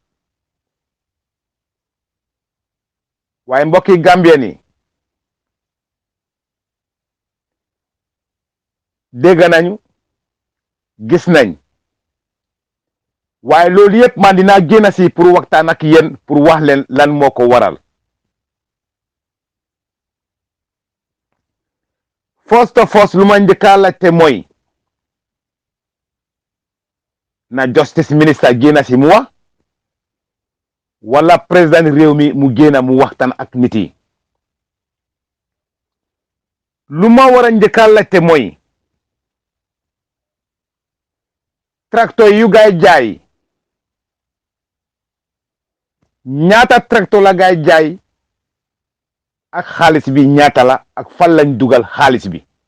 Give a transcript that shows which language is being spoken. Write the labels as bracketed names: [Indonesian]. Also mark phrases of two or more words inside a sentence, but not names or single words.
[Wolof] waaye mbokki Gambien yi dégg nañu gis nañ waaye loolu yëpp man dinaa génn si pour waxtaan ak yéen pour wax leen lan moo ko waral. first of all lu ma njëkka laajte mooy na [English] justice minister [Wolof] génn si mu wax wala président réew mi mu génn mu waxtaan ak nit yi. lu ma war a njëkka laajte mooy tracteur yu gaay jaay ñaata tracteur la gaay jaay ak xaalis bi ñaata la ak fan lañ dugal xaalis bi.